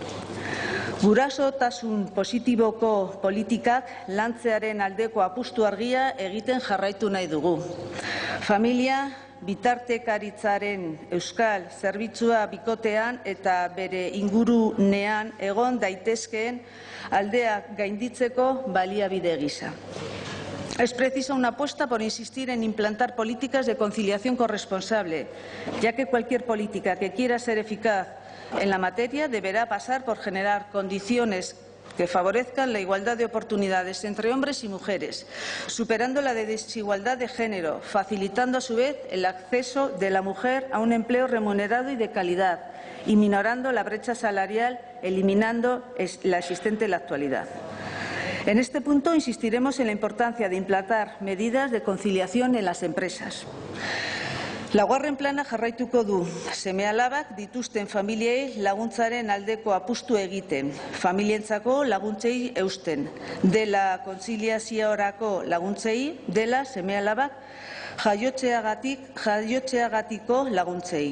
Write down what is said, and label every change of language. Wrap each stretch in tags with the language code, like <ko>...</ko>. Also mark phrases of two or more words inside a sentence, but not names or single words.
<eu>Gurasotasun positiboko politikak lantzearen aldeko apustu argia egiten jarraitu nahi dugu. Familia bitartekaritzaren euskal zerbitzua bikotean eta bere ingurunean egon daitezkeen aldeak gainditzeko baliabide gisa.</eu> <es>Es precisa una apuesta por insistir en implantar políticas de conciliación corresponsable, ya que cualquier política que quiera ser eficaz en la materia deberá pasar por generar condiciones que favorezcan la igualdad de oportunidades entre hombres y mujeres, superando la desigualdad de género, facilitando a su vez el acceso de la mujer a un empleo remunerado y de calidad, y minorando la brecha salarial, eliminando la existente en la actualidad. En este punto insistiremos en la importancia de implantar medidas de conciliación en las empresas.</es> <eu>Laugarren plana jarraituko du, seme-alabak dituzten familiei laguntzaren aldeko apustu egiten, familientzako laguntzei eusten, dela kontziliaziorako laguntzei, dela seme-alabak jaiotzeagatiko laguntzei.</eu>